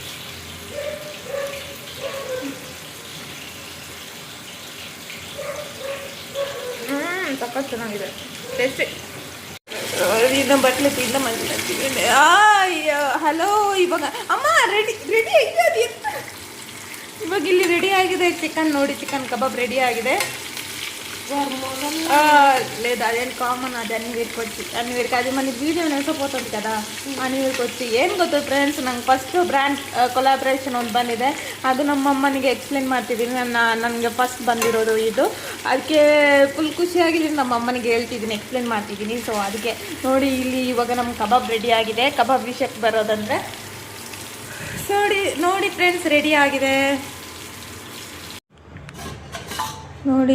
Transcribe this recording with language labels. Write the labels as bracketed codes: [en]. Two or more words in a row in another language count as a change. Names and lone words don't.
[kn] ಸಕ್ಕ ಚೆನ್ನಾಗಿದೆ, ಟೇಸ್ಟಿ. ಇನ್ನು ಬಟ್ಲೆ ತಿಂದ ಮಾಡ್ತೀನಿ. ಹಲೋ, ಇವಾಗ ಅಮ್ಮ ರೆಡಿ ಆಗಿದೆ. ಇವಾಗ ಇಲ್ಲಿ ರೆಡಿ ಆಗಿದೆ ಚಿಕನ್. ನೋಡಿ, ಚಿಕನ್ ಕಬಾಬ್ ರೆಡಿ ಆಗಿದೆ. [te] లేదు అదేంటి కామన్, అది అన్నిటికి అది మన వీడియో ನೆನ್ಸೋಗ್ಬೋದು కదా. [kn] ಅನ್ವಿರ್ಕೊಚ್ಚಿ ಏನು ಗೊತ್ತು ಫ್ರೆಂಡ್ಸ್, ನಂಗೆ [en] first brand collaboration [kn] ಒಂದು ಬಂದಿದೆ. ಅದು ನಮ್ಮ ಅಮ್ಮನಿಗೆ ಎಕ್ಸ್ಪ್ಲೇನ್ ಮಾಡ್ತಿದ್ದೀನಿ. ನನಗೆ ಫಸ್ಟ್ ಬಂದಿರೋದು ಇದು. ಅದಕ್ಕೆ ಫುಲ್ ಖುಷಿಯಾಗಿದ್ದೀನಿ, ನಮ್ಮ ಅಮ್ಮನಿಗೆ ಹೇಳ್ತಿದ್ದೀನಿ, ಎಕ್ಸ್ಪ್ಲೇನ್ ಮಾಡ್ತಿದ್ದೀನಿ. ಸೊ ಅದಕ್ಕೆ ನೋಡಿ, ಇಲ್ಲಿ ಇವಾಗ ನಮ್ಮ ಕಬಾಬ್ ರೆಡಿ ಆಗಿದೆ. ಕಬಾಬ್ ವಿಷಯಕ್ಕೆ ಬರೋದಂದರೆ ನೋಡಿ ಫ್ರೆಂಡ್ಸ್, ರೆಡಿ ಆಗಿದೆ ನೋಡಿ.